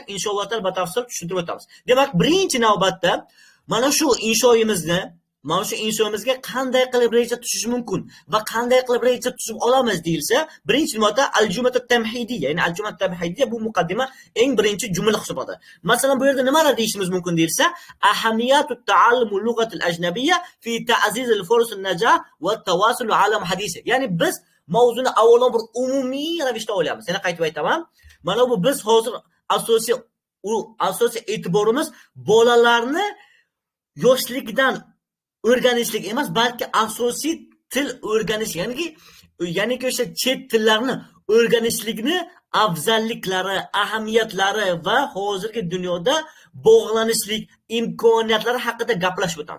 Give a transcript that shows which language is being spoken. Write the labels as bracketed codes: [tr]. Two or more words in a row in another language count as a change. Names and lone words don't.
[uz] Inshaalloh batafsil tushuntirib o'tamiz. Demak, birinchi navbatda mana shu inshomizga qanday qilib reja tuzish mumkin va qanday qilib reja tuzib olamiz deyilsa, birinchi navbatda [ar] الجملة التمهيدية, [uz] ya'ni [ar] الجملة التمهيدية [uz] bu muqaddima eng birinchi jumla hisoblanadi. Masalan, bu yerda nimalar deyishimiz mumkin deyilsa, [ar] أهمية التعلم اللغات الأجنبية في تعزيز الفرص النجاح والتواصل عالم حديث. [uz] Ya'ni biz mavzuni avvalo bir umumiy ravishda olyapmiz. Yana qaytib aytaman, mana bu biz hozir asosiy e'tiborimiz bolalarni yoshlikdan o'rganishlik emas, balki asosiy til o'rganish, ya'ni o'sha chet tillarni o'rganishlikni afzalliklari, ahamiyatlari va hozirgi dunyoda bog'lanishlik imkoniyatlari haqida gaplashib o'tamiz.